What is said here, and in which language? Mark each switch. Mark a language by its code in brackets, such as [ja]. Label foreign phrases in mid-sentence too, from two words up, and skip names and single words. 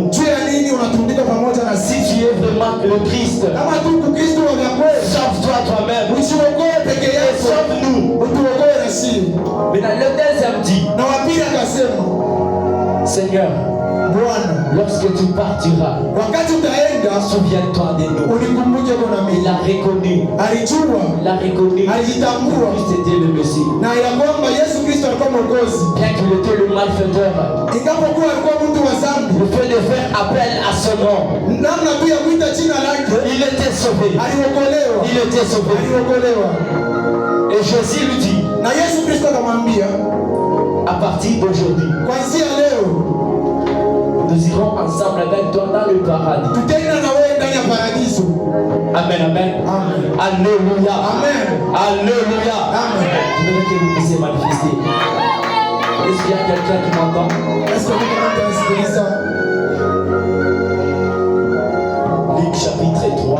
[fr] Si tu es vraiment le Christ, sauve-toi toi-même. Sauve-nous. Maintenant, le deuxième dit: Seigneur, lorsque Lorsque tu partiras, [sw] wakati utaenda [fr] souviens-toi de nous. [sw] unikumbuke kuna [fr] Il [sw] mimi. [fr] a reconnu. [sw] Alijua [fr] Il a reconnu [sw] alijitambua [fr] que c'était le Messie. [sw] na ya kwamba Yesu Kristo alikuwa mwokozi. [fr] Bien qu'il était le malfaiteur, [sw] Ingapokuwa alikuwa mtu wa dhambi, [fr] le fait de faire appel à son nom, [sw] namna tu ya kuita jina lake [fr] il était sauvé. [sw] aliokolewa. [fr] Il était sauvé. [sw] Aliokolewa. [fr] Et Jésus lui dit, [sw] Na Yesu Kristo akamwambia, [fr] à partir d'aujourd'hui, [sw] kuanzia leo [fr] nous irons ensemble avec toi dans le paradis. [sw] tutaenda na wewe ndani ya paradiso. [fr] Amen, amen. Amen. Alléluia. Amen. Alléluia. Amen. Je voudrais que vous puissiez manifester. Est-ce qu'il y a quelqu'un qui m'entend? Est-ce que vous pouvez ça? Luc chapitre 3.